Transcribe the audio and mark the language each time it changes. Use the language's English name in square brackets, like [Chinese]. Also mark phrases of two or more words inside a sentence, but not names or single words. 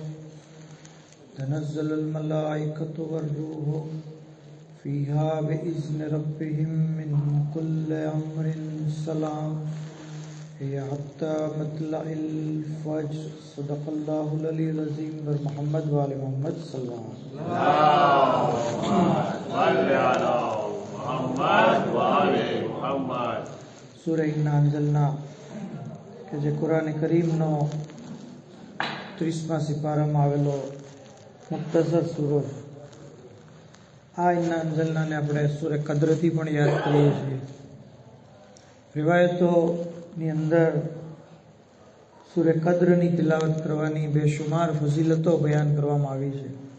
[Arabic] تنزل الملائكة والروح فيها بإذن ربهم من كل أمر سلام هي حتى مطلع الفجر. صدق الله العلي العظيم. محمد وآل محمد صلى الله عليه وسلم. اللهم صل على محمد وآل محمد. [Gujarati] સૂરે ઇન્ના અંઝલના કે જે કુરાન કરીમનો 30મા સિપારામાં આવેલો મુખ્તસર સૂરો. આ ઇન્ના અંઝલનાને આપણે સૂરે કદ્રથી પણ યાદ કરીએ છીએ. રિવાયતોની અંદર સૂરે કદ્રની તિલાવત કરવાની બેશુમાર ફઝીલતો બયાન કરવામાં આવી છે.